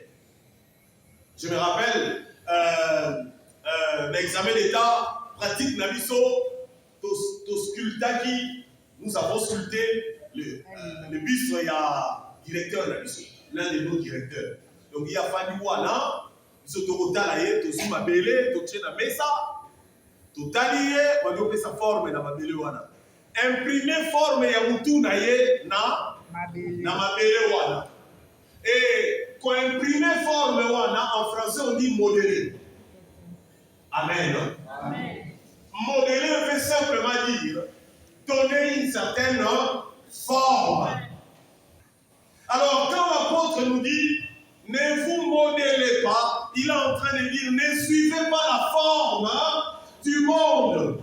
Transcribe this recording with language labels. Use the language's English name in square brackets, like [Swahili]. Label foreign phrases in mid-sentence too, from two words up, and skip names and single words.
[French] Je me rappelle l'examen d'État pratique [Lingala] Nabiso, to sculptaki, [French] nous avons sculpté le buste, il y a directeur Nabiso, l'un de nos directeurs. Donc il y a fallu [Lingala] wana, [French] ils ont autoroute [Lingala] to suma belé, to tchena mesa, to talié, [French] on a fait sa forme dans [Lingala] ma belé wana. [French] Imprimer forme [Lingala] ya mutu na ye na ma belé wana. [French] Et quand imprimer forme wana en français on dit modeler. Amen. Amen. Modeler veut simplement dire donner une certaine forme. Alors quand l'apôtre nous dit ne vous modélez pas, il est en train de dire ne suivez pas la forme du monde.